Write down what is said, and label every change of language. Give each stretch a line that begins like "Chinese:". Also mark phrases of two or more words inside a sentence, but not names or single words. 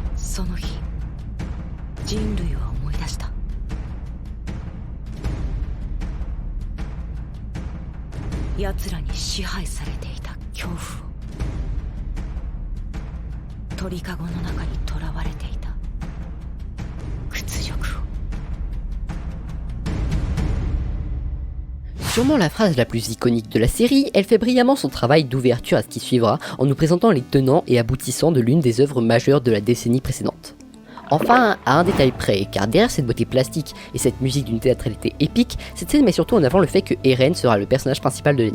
Japanese: その日、人類は思い出した。奴らに支配されていた恐怖を、鳥かごの中に囚われていた屈辱を。
French: Sûrement la phrase la plus iconique de la série, elle fait brillamment son travail d'ouverture à ce qui suivra en nous présentant les tenants et aboutissants de l'une des œuvres majeures de la décennie précédente. Enfin, à un détail près, car derrière cette beauté plastique et cette musique d'une théâtralité épique, cette scène met surtout en avant le fait que Eren sera le personnage principal de l'anime.